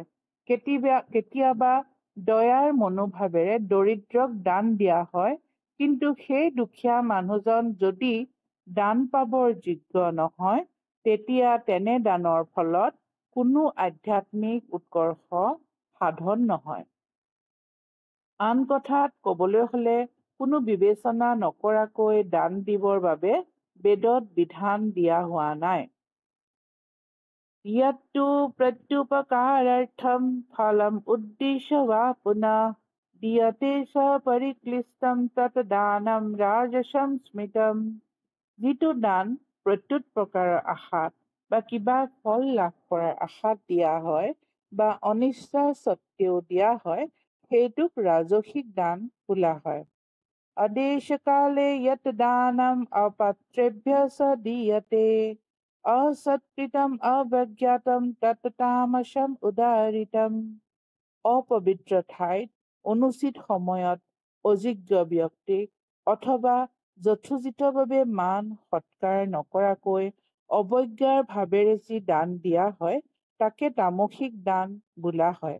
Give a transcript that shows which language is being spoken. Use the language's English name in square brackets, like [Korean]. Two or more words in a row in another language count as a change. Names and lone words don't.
[Assamese] কেতিয়াবা দয়াৰ মনোভাৱেৰে দৰিদ্ৰক দান দিয়া হয়, কিন্তু সেই দুখীয়া মানুহজন যদি দান পাবৰ যোগ্য নহয় তেতিয়া তেনে দানৰ ফলত কোনো আধ্যাত্মিক উৎকৰ্ষ সাধন নহয়। আন কথাত ক'বলৈ হ'লে কোনো বিবেচনা নকৰাকৈ দান দিবৰ বাবে বেদত বিধান দিয়া হোৱা নাই। [Sanskrit] यत्तु प्रत्युपकारार्थं फलम् उद्दिश्य वा पुनः दीयते स परिक्लिष्टं तत् दानं राजसं स्मृतम्। [Assamese] যিটো দান প্ৰত্যুত প্ৰকাৰৰ আশাত বা কিবা ফল লাভ কৰাৰ আশাত দিয়া হয় বা অনিচ্ছা সত্ত্বেও দিয়া হয় সেইটোক ৰাজসিক দান বোলা হয়। [Sanskrit] আদেশকালে যত দানম অপাত্ৰেভ্যঃ স দীয়তে असत्कृतम अवज्ञातम तत् तामसम उदारितम। [Assamese] অপবিত্ৰ ঠাইত অনুচিত সময়ত অযোগ্য ব্যক্তিক অথবা যথোচিতভাৱে মান সৎকাৰ নকৰাকৈ অৱজ্ঞাৰ ভাৱেৰে যি দান দিয়া হয় তাকে তামসিক দান বোলা হয়।